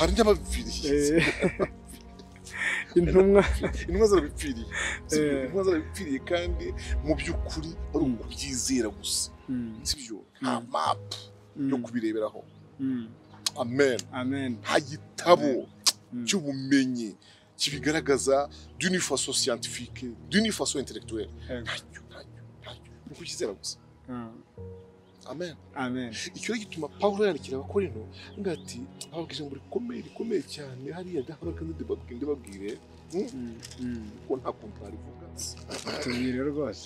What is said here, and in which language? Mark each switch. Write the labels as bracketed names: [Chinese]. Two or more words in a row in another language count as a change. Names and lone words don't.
[Kinyarwanda] intumwa zarabipfiriye, intumwa zarabipfiriye kandi mu by'ukuri ari ukubyizera gusa, sibyo nta mapu yo kubireberaho. Amen. Nta gitabo cy'ubumenyi kibigaragaza [French] d'une façon scientifique, d'une façon intellectuelle. [Kinyarwanda] Ntacyo ni ukubyizera gusa. Amen. Icyo gituma Pawulo yandikira Abakorinto avuga ati ababwije ijambo rikomeye cyane hariya gahora kandi ndababwire ko nta kuntu arivuga. Tubwire rwose